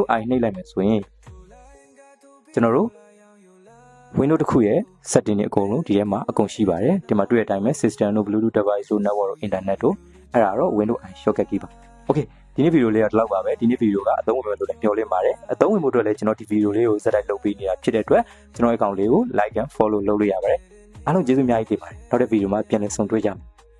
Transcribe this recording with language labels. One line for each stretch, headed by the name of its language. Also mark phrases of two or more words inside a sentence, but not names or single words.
Burmese: I နှိပ်လိုက်မယ်ဆိုရင်ကျွန်တော်တို့ Windows တစ်ခုရဲ့ setting တွေအကုန်လုံးဒီထဲမှာအကုန်ရှိပါတယ်ဒီမှာတွေ့တဲ့အတိုင်းပဲ system တို့
English: Bluetooth device
Burmese: တို့ network တို့ internet တို့အဲ့ဒါတော့ Windows
English: I shortcut key
Burmese: ပါ Okay ဒီနေ့ဗီဒီယိုလေးကဒီလောက်ပါပဲဒီနေ့ဗီဒီယိုကအသုံးဝင်မယ်လို့လည်းမျှော်လင့်ပါတယ်အသုံးဝင်ဖို့အတွက်လည်းကျွန်တော်ဒီဗီဒီယိုလေးကိုစက်တိုက်လုပ်ပေးနေတာဖြစ်တဲ့အတွက်ကျွန်တော်ရဲ့အကောင့်လေးကို
English: like and follow
Burmese: လုပ်လို့ရပါတယ်အားလုံးကျေးဇူးအများကြီးတင်ပါတယ်နောက်တဲ့ဗီဒီယိုမှာပြန်လည်ဆုံတွေ့ကြမယ်